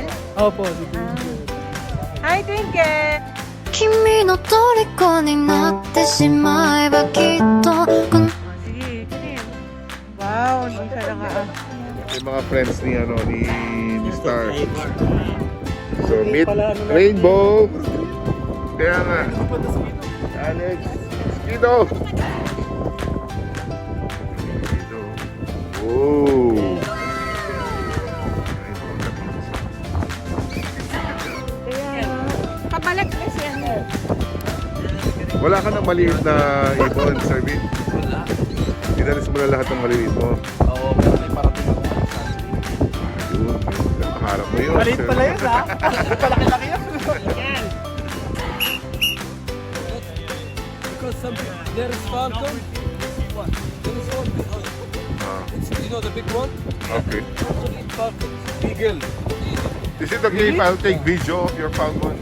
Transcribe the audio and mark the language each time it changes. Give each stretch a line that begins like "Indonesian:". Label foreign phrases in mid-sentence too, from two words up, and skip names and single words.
Filipino: Opo. Hi, Twinkle!
Japanese: 君の虜になってしまえばきっとこの
Filipino: Sige, kunin. Wow, hindi siya naka... Yung mga friends ni Star.
English: So meet Rainbow.
Filipino: Kaya nga. Alex. Skido. Oh. Kapalag na siya. Wala ka ng maliit na ibon, Sir Vin? Wala. Dinalis mo na lahat ng maliit mo. Oo, pero may parating ako. Ayun. Nakaharap mo yun. Maliit pala yun, ha? Palaki-laki yun.
English: Because there is falcon. There is one behind. You know the big one? Okay. Actually, falcon. Eagle. Is it okay if I'll take video of your falcon?